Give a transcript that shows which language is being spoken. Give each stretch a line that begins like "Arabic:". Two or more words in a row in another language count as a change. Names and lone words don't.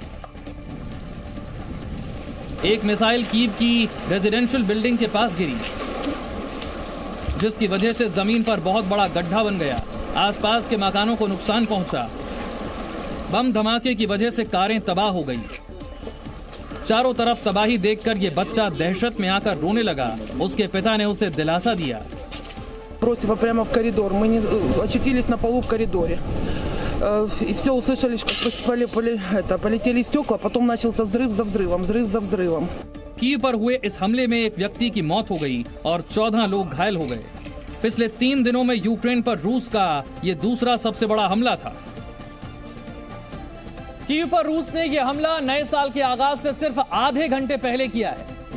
Hindi: एक मिसाइल कीव की
English: residential building
Hindi: के पास गिरी, जिसकी वजह से जमीन पर बहुत बड़ा गड्ढा बन गया। आसपास के मकानों को नुकसान पहुंचा। बम धमाके की वजह से कारें तबाह हो गई। चारों तरफ तबाही देखकर ये बच्चा दहशत में आकर रोने लगा। उसके पिता ने उसे दिलासा दिया।
Russian: Бросила прямо в коридор. Мы очутились на полу в коридоре. И все услышали, как полетели стекла, потом начался взрыв за взрывом.
Hindi: कीव पर हुए इस हमले में एक व्यक्ति की मौत हो गई और 14 लोग घायल हो गए। पिछले 3 दिनों में यूक्रेन पर रूस का ये दूसरा सबसे बड़ा हमला था। कीव पर रूस ने यह हमला नए साल के आगाज से सिर्फ आधे घंटे पहले किया है।